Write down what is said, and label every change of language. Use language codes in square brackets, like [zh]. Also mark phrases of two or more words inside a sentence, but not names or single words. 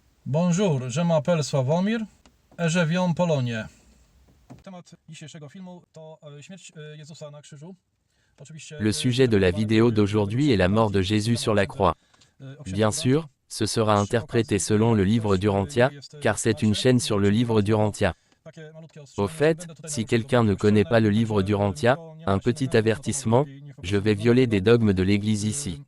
[fr] Bonjour, je m'appelle Sławomir et je vis en Pologne. [pl] Temat dzisiejszego filmu to śmierć Jezusa na krzyżu. [fr] Le sujet de la vidéo d'aujourd'hui est la mort de Jésus sur la croix. Bien sûr, ce sera interprété selon le livre d'Urantia, car c'est une chaîne sur le livre d'Urantia. Au fait, si quelqu'un ne connaît pas le livre d'Urantia, un petit avertissement, je vais violer des dogmes de l'Église ici.